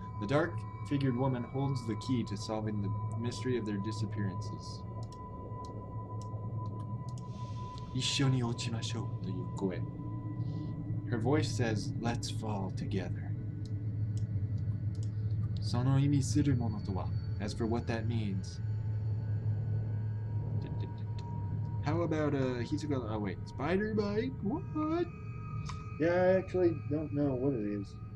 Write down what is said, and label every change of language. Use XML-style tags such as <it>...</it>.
<en>The dark-figured woman holds the key to solving the mystery of their disappearances.</en> <ja>一緒に落ちましょうという声。</ja> <en>Her voice says, let's fall together.</en> <ja>その意味するものとは</ja> <en>As for what that means. How about, he's gonna, oh wait, spider bite? What? Yeah, I actually don't know what it is.</en>